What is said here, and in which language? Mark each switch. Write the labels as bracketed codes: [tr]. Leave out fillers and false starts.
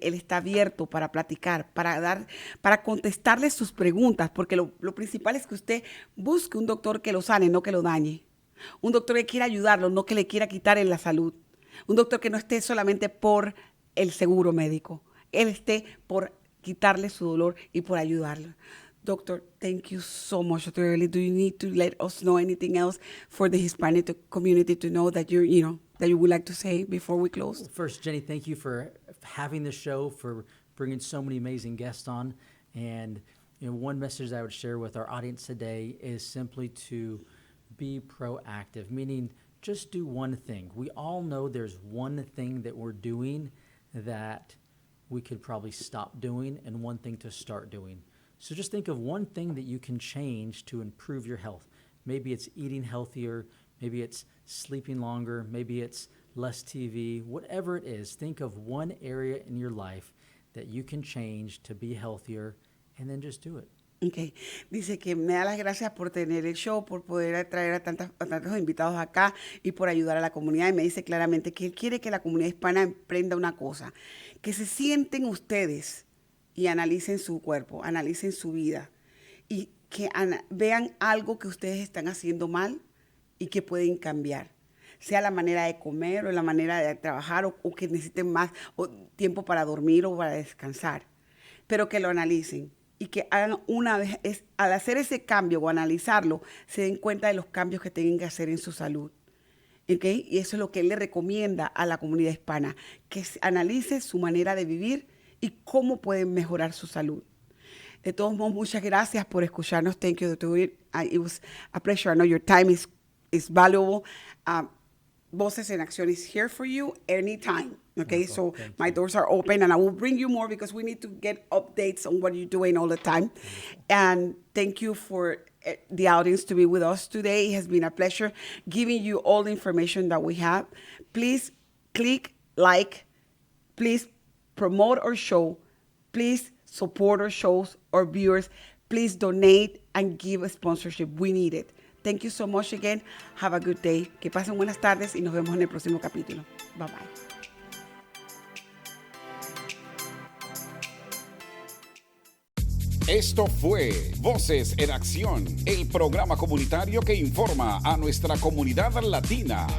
[es] Él está abierto para platicar, para contestarles sus preguntas, porque lo principal es que usted busque un doctor que lo sane, no que lo dañe. Un doctor que quiera ayudarlo, no que le quiera quitar en la salud. Un doctor que no esté solamente por el seguro médico. Él esté por quitarle su dolor y por ayudarlo. [en] Doctor, thank you so much. Dr. Eulitt, do you need to let us know anything else for the Hispanic community to know that that you would like to say before we close? First, Jenny, thank you for having the show, for bringing so many amazing guests on. And one message I would share with our audience today is simply to be proactive, meaning just do one thing. We all know there's one thing that we're doing that we could probably stop doing and one thing to start doing. So just think of one thing that you can change to improve your health. Maybe it's eating healthier, maybe it's sleeping longer, maybe it's less TV, whatever it is, think of one area in your life that you can change to be healthier and then just do it. Okay. [es] Dice que me da las gracias por tener el show, por poder traer a tantos invitados acá y por ayudar a la comunidad. Y me dice claramente que él quiere que la comunidad hispana emprenda una cosa, que se sienten ustedes y analicen su cuerpo, analicen su vida y que vean algo que ustedes están haciendo mal y que pueden cambiar. Sea la manera de comer o la manera de trabajar o que necesiten más tiempo para dormir o para descansar, pero que lo analicen. Y que hagan una vez, al hacer ese cambio o analizarlo, se den cuenta de los cambios que tienen que hacer en su salud. ¿Okay? Y eso es lo que él le recomienda a la comunidad hispana, que analice su manera de vivir y cómo pueden mejorar su salud. De todos modos, muchas gracias por escucharnos. [en] Thank you, Dr. Eulitt. It was a pleasure. I know your time is valuable. Voces En Accíon is here for you anytime. Okay, so my doors are open and I will bring you more because we need to get updates on what you're doing all the time. And thank you for the audience to be with us today. It has been a pleasure giving you all the information that we have. Please click like, please promote our show, please support our shows, our viewers, please donate and give a sponsorship. We need it. Thank you so much again. Have a good day. [es] Que pasen buenas tardes y nos vemos en el próximo capítulo. [en] Bye bye. [es] Esto fue Voces en Acción, el programa comunitario que informa a nuestra comunidad latina.